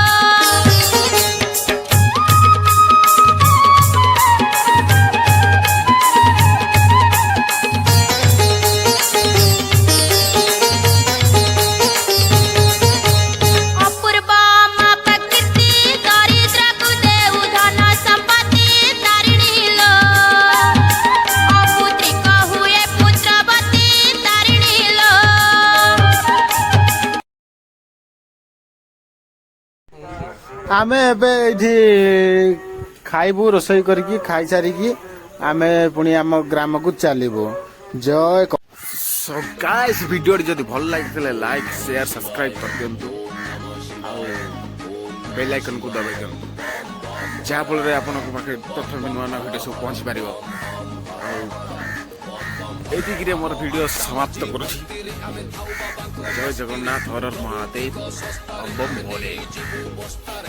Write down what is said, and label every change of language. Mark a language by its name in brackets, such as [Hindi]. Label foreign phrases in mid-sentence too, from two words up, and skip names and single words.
[Odia] ଅପୂର୍ବ ମା ପ୍ରକୃତି ଦରିଦ୍ରକୁ ଦେଉ ଧନ ସମ୍ପତ୍ତି ତାରିଣୀ ଲୋ ଅପୁତ୍ରିକ ହୁଏ ପୁତ୍ରବତୀ ତାରିଣୀ ଲୋ ଆମେ ଏବେ ଏଇଠି ଖାଇବୁ ରୋଷେଇ କରିକି ଖାଇସାରିକି ଆମେ ପୁଣି ଆମ ଗ୍ରାମକୁ ଚାଲିବୁ ଜୟ [English] So guys [Odia] ଭିଡିଓ ଯଦି ଭଲ ଲାଗିଲେ [English] like share subscribe [Odia] କରି ଦିଅନ୍ତୁ [English] bell icon [Odia] କୁ ଦବେଇ ଦିଅନ୍ତୁ ଯାହା ଫଳ ଆପଣ ପାଖେ ତଥ୍ୟ ନୂଆ ନୂଆ ଭିଡିଓ ସବୁ ପହଞ୍ଚି ପାରେ ଏ ମୋର ଭିଡିଓ ସମାପ୍ତ କରୁଛି ଜୟ ଜଗନ୍ନାଥ ହର ହର ମହାଦେବ ବମ ଭୋଲେ।